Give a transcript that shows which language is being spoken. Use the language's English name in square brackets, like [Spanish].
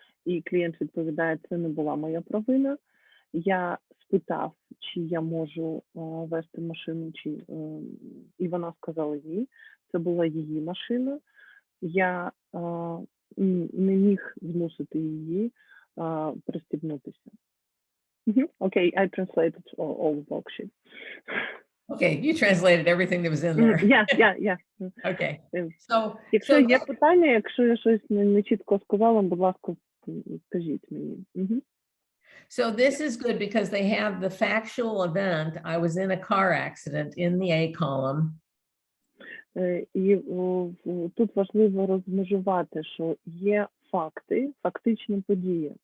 [Ukrainian] І клієнт відповідає: це не була моя провина. Я спитав, чи я можу вести машину, і вона сказала ні. Це була її машина. Я не міг змусити її пристібнутися. [English] Okay, I translated all the worksheet. Okay, you translated everything that was in there. Yeah. Okay. [Ukrainian] Якщо є питання, якщо я щось не чітко сказала, будь ласка, скажіть мені. [English] So this is good because they have the factual event. I was in a car accident in the A column. [Ukrainian] І тут важливо розмежувати, що є факти, фактичні події.